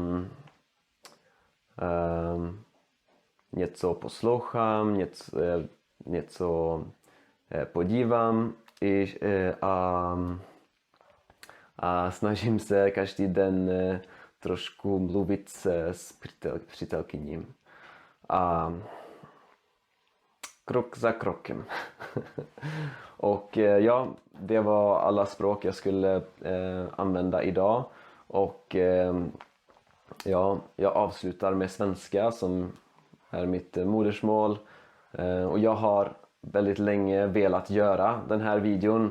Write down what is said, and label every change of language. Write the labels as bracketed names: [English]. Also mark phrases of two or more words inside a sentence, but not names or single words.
[Czech] něco poslouchám, něco podívám a snažím se každý den trošku mluvit s přítelkyním. Krok za krokem. [Swedish] Och ja, det var alla språk jag skulle använda idag. Och ja, jag avslutar med svenska som är mitt modersmål. Och jag har väldigt länge velat göra den här videon.